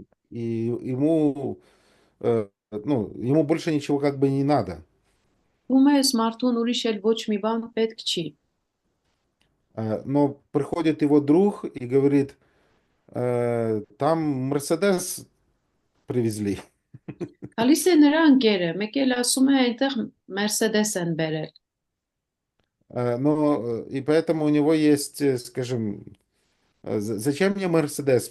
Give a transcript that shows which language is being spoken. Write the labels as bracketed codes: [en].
[ru] И ему, ну, ему больше ничего как бы не надо. [hy] ում է մարդուն ուրիշ էլ ոչ մի բան պետք չի [ru] Но приходит его друг и говорит, там Мерседес привезли. [hy] Գալիս է նրա ընկերը մեկ էլ ասում է այնտեղ Mercedes են բերել [ru] Но и поэтому у него есть, скажем, зачем мне Мерседес?